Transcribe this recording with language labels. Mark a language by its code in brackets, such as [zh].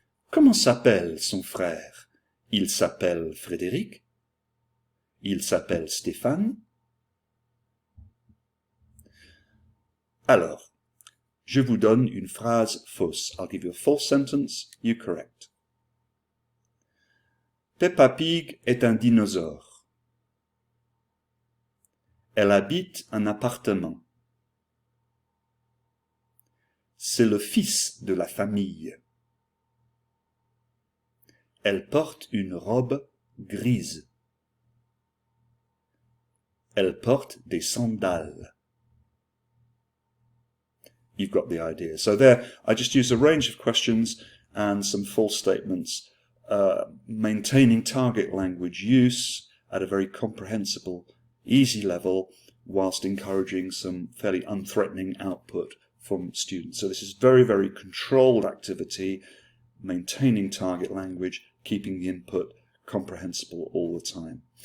[fr] Comment s'appelle son frère? Il s'appelle Frédéric? Il s'appelle Stéphane? Alors, je vous donne une phrase fausse. [en] I'll give you a false sentence, you correct. [fr] Peppa Pig est un dinosaure. Elle habite un appartement. C'est le fils de la famille. Elle porte une robe grise. Elle porte des sandales. [en] You've got the idea. So there, I just used a range of questions and some false statements, maintaining target language use at a very comprehensible, easy level, whilst encouraging some fairly unthreatening output from students. So this is very, very controlled activity, maintaining target language, keeping the input comprehensible all the time.